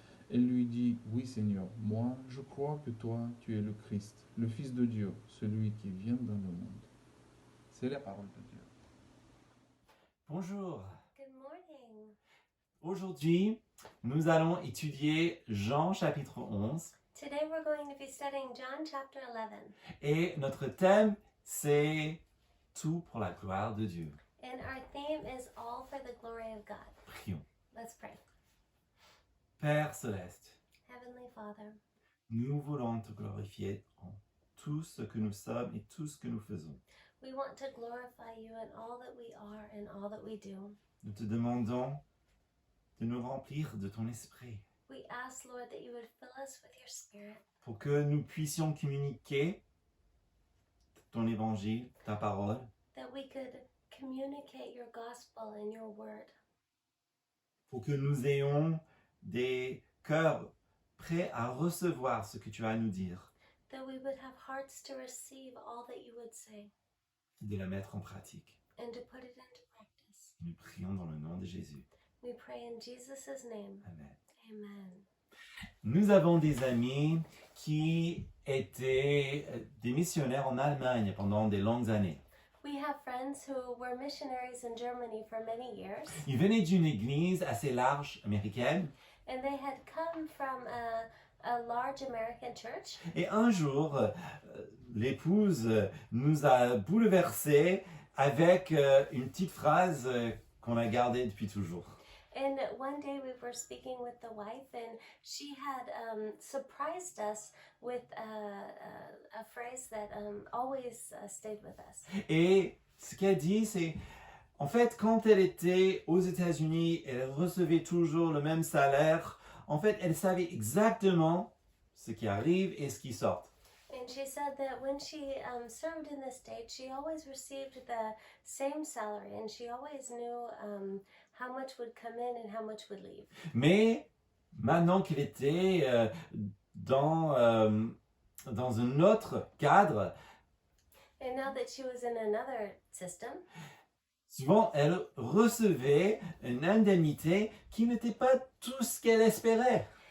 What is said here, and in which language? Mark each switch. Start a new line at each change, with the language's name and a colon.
French: Elle lui dit, oui Seigneur, moi je crois que toi tu es le Christ, le Fils de Dieu, celui qui vient dans le monde. C'est la parole de Dieu. Bonjour.
English: Good morning.
French: Aujourd'hui, nous allons étudier Jean chapitre 11
English: Today we're going to be studying John chapter 11.
French: et notre thème c'est tout pour la gloire de Dieu.
English: And our theme is all for the glory of God.
French: Prions.
English: Let's pray.
French: Père céleste,
English: Heavenly Father,
French: nous voulons te glorifier en tout ce que nous sommes et tout ce que nous faisons.
English: we want to glorify you in all that we are and all that we do.
French: Nous te demandons de nous remplir de ton esprit
English: We ask, Lord, that you would fill us with your Spirit
French: pour que nous puissions communiquer ton évangile, ta parole,
English: that we could communicate your gospel and your word,
French: pour que nous ayons des cœurs prêts à recevoir ce que tu as à nous dire,
English: that we would have hearts to receive all that you would say
French: et de la mettre en pratique.
English: and to put it into practice.
French: Nous prions dans le nom de Jésus.
English: We pray in Jesus' name.
French: Amen.
English: Amen.
French: Nous avons des amis qui étaient des missionnaires en Allemagne pendant des longues années.
English: We have friends who were missionaries in Germany for many years,
French: Ils venaient d'une église assez large américaine
English: and they had come from a large American church.
French: et un jour, l'épouse nous a bouleversés avec une petite phrase qu'on a gardée depuis toujours.
English: And one day we were speaking with the wife, and she had surprised us with a phrase that always stayed with us.
French: Et ce qu'elle dit, c'est, en fait, quand elle était aux États-Unis, elle recevait toujours le même salaire. En fait, elle savait exactement ce qui arrive et ce qui sort.
English: And she said that when she served in the States, she always received the same salary, and she always knew how much would come in and how much would leave.
French: Mais maintenant qu'elle était dans un autre cadre,
English: And now that she was in another system,
French: souvent elle recevait une indemnité qui n'était pas tout ce qu'elle espérait.